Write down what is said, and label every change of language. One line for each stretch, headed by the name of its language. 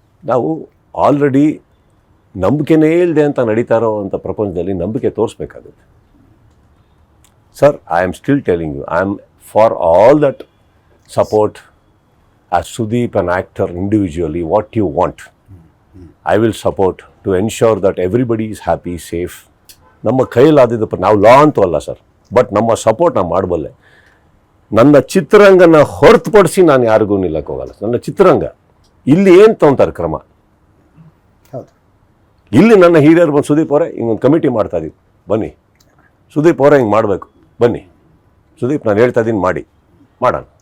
Kannada: ನಾವು ಆಲ್ರೆಡಿ ನಂಬಿಕೆನೇ ಇಲ್ಲದೆ ಅಂತ ನಡೀತಾ ಇರೋ ಅಂಥ ಪ್ರಪಂಚದಲ್ಲಿ ನಂಬಿಕೆ ತೋರಿಸ್ಬೇಕಾಗುತ್ತೆ sir.
English: I am still telling you, I am for all that support as Sudeep, an actor, individually, what you want. I will support to ensure that everybody is happy, safe.
Kannada: ನಮ್ಮ ಕೈಲಾದಿದ್ದಪ್ಪ ನಾವು ಲಾ ಅಂತೂ ಅಲ್ಲ ಸರ್, ಬಟ್ ನಮ್ಮ support ನಾವು ಮಾಡಬಲ್ಲೆ. ನನ್ನ ಚಿತ್ರರಂಗನ ಹೊರತುಪಡಿಸಿ ನಾನು ಯಾರಿಗೂ ನಿಲ್ಲಕ್ಕೆ ಹೋಗಲ್ಲ. ನನ್ನ ಚಿತ್ರರಂಗ ಇಲ್ಲಿ ಏನು ತೊಗೊಂತಾರೆ ಕ್ರಮ, ಹೌದು. ಇಲ್ಲಿ ನನ್ನ ಹಿರಿಯರು ಬಂದು ಸುದೀಪ್ ಅವರೇ ಹಿಂಗೊಂದು ಕಮಿಟಿ ಮಾಡ್ತಾ ಇದೀವಿ ಬನ್ನಿ, ಸುದೀಪ್ ಅವರೇ ಹಿಂಗೆ ಮಾಡಬೇಕು ಬನ್ನಿ, ಸುದೀಪ್ ನಾನು ಹೇಳ್ತಾ ಇದ್ದೀನಿ ಮಾಡಿ ಮಾಡೋಣ.